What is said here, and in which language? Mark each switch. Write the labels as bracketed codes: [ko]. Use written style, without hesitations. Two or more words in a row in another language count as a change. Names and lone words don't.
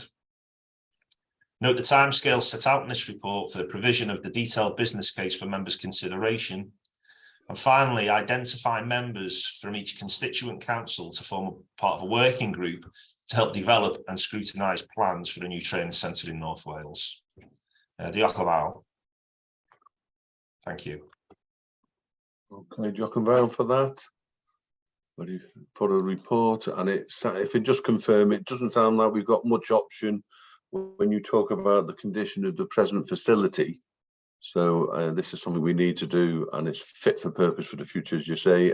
[en] Note the timescales set out in this report for the provision of the detailed business case for members' consideration. And finally, identify members from each constituent council to form a part of a working group to help develop and scrutinise plans for the new training centre in North Wales. [cy] Diolch yn fawr. [en] Thank you. Okay, [cy] diolch yn fawr [en] for that. Ready for a report, and if it just confirm, it doesn't sound like we've got much option when you talk about the condition of the present facility. So this is something we need to do, and it's fit for purpose for the future, as you say.